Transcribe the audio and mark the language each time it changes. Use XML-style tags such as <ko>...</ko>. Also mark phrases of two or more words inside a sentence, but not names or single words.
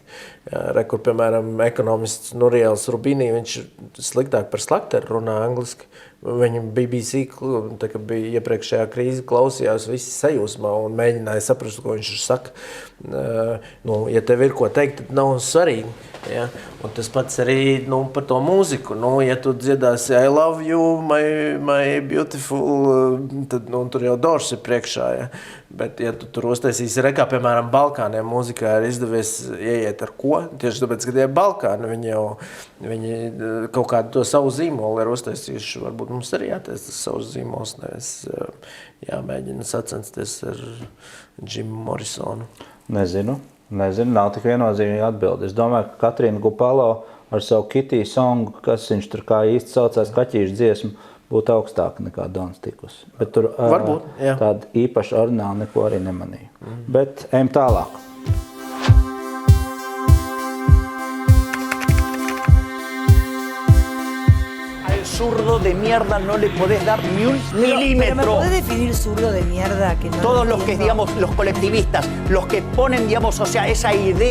<lv>Kur, piemēram, ekonomists Nuriels Rubīnī, viņš sliktāk par slakteru runā angliski. Viņam BBC, tā kā bija iepriekšējā krīze, klausījās visi sajūsmā un mēģināja saprast, ko viņš saka. Ja tev ir ko teikt, tad nav svarīgi. Ja? Un tas pats arī par to mūziku. Ja tu dziedāsi</lv> <en>I love you, my beautiful,</en> <lv>tad tur jau Doors ir priekšā. Ja? Bet ja tu tur uztaisīsi rekā, piemēram, Balkāniem mūzikā ir izdevies ieiet ar ko? Tieši tāpēc, ka tie Balkāni, viņi kaut kādu to savu zīmolu ir uztaisījuši. Varbūt mums arī jātaisa savus zīmols, nevis jāmēģina sacensties ar Jimu Morrisonu. Nezinu, nav tik viennozīmīgi atbildi. Es domāju, ka Katrīna Gupalo ar savu Kitty songu, kas viņš tur kā īsti saucās kaķīšu dziesmu, būtu augstāka nekā Dons Tikus. Bet tur varbūt, tāda īpaša orināla neko arī nemanīja. Bet ejam tālāk.</lv> <es>Zurdo de mierda no le podés dar ni un milímetro. Pero ¿me podés definir zurdo de mierda? Que no Todos los que, digamos, los colectivistas, los que ponen, digamos, o sea, esa idea...</es>